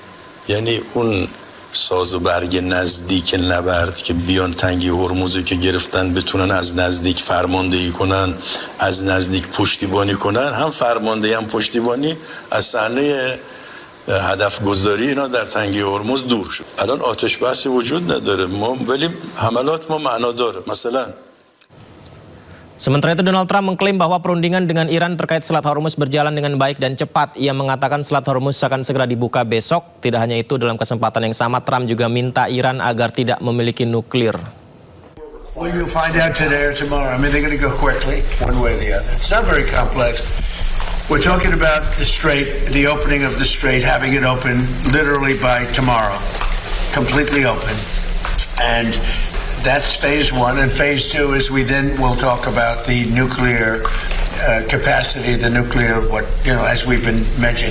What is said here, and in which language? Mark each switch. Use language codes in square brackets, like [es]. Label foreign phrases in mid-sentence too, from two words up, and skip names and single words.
[fa] یعنی اون ساز و برگ نزدیک نبرد که بیان تنگی هرمزو که گرفتن بتونن از نزدیک فرماندهی کنن، از نزدیک پشتیبانی کنن، هم فرماندهی هم پشتیبانی از صحنه هدف گذاری اینا در تنگی هرمز دور شد. الان آتش بسی وجود نداره ولی حملات ما معنا داره. مثلا [id] Sementara itu Donald Trump mengklaim bahwa perundingan dengan Iran terkait Selat Hormuz berjalan dengan baik dan cepat. Ia mengatakan Selat Hormuz akan segera dibuka besok. Tidak hanya itu, dalam kesempatan yang sama Trump juga minta Iran agar tidak memiliki nuklir. [en] Well, you'll find out today or tomorrow. I mean, they're going to go quickly, one way or the other. It's not very complex. We're talking about the strait, the opening of the strait, having it open literally by tomorrow, completely open. And that's phase one, and phase two is we then will talk about the nuclear capacity, the nuclear, as we've been mentioning.